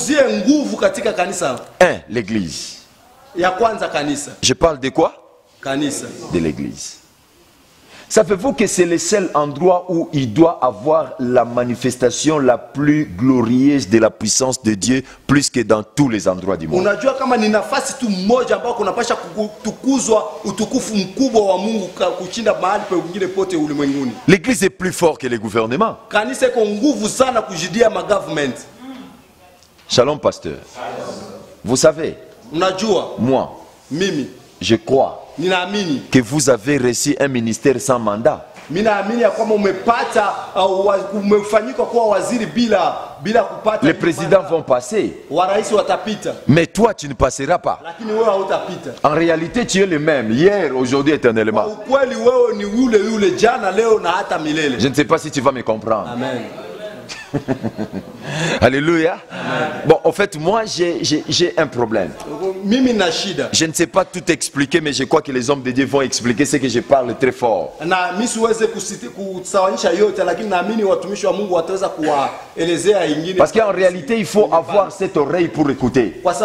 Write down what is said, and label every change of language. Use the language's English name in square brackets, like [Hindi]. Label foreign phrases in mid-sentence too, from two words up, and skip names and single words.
[French] 1. L'église. Je parle de quoi? De l'église. Savez-vous que c'est le seul endroit où il doit avoir la manifestation la plus glorieuse de la puissance de Dieu, plus que dans tous les endroits du monde. [Swahili] Unajua kama ni nafasi tu moja ambao kunapasha kutukuzwa utukufu mkubwa wa Mungu kushinda mahali pengine pote ulimwenguni. [French] L'église est plus forte que les gouvernements. [Swahili] Kanisa iko nguvu sana kujidia ma government. [French] Shalom pasteur. Vous savez, [Swahili] Unajua [French] moi, [Swahili] mimi [French] je crois [Swahili] ninaamini [French] que vous avez reçu un ministère sans mandat. [Swahili] Mimi naamini ya kwamba umepata umefanyika kuwa waziri bila kupata. [French] Les présidents vont passer. [Swahili] Warais watapita. [French] Mais toi tu ne passeras pas. [Swahili] Lakini wewe hautapita. [French] En réalité tu es le même hier, aujourd'hui, éternellement. [Swahili] Ukweli wewe ni yule jana, leo na hata milele. [French] Je ne sais pas si tu vas me comprendre. Amen. Alléluia. Bon, en fait, moi, j'ai un problème. Je ne sais pas tout expliquer, mais je crois que les hommes de Dieu vont expliquer ce que je parle très fort. Parce qu'en réalité, il faut avoir cette oreille pour écouter.